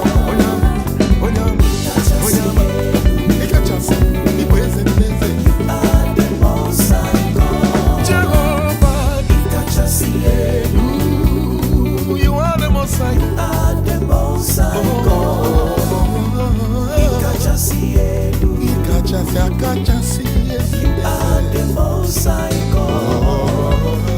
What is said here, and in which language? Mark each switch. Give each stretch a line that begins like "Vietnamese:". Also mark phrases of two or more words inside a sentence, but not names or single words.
Igbo: Onye ọma, onye ọma, onye ọma. Ị kachasị, ị bụ eze ndị eze.
English: You are the most high God. Jehovah,
Igbo: Ị kachasị elu.
English: you are the most high. You are the most high God.
Igbo: Ị Oh. kachasị elu. Ị kachasị akachasị eze ndị
English: You are
Igbo: eze.
English: the most high God. Oh.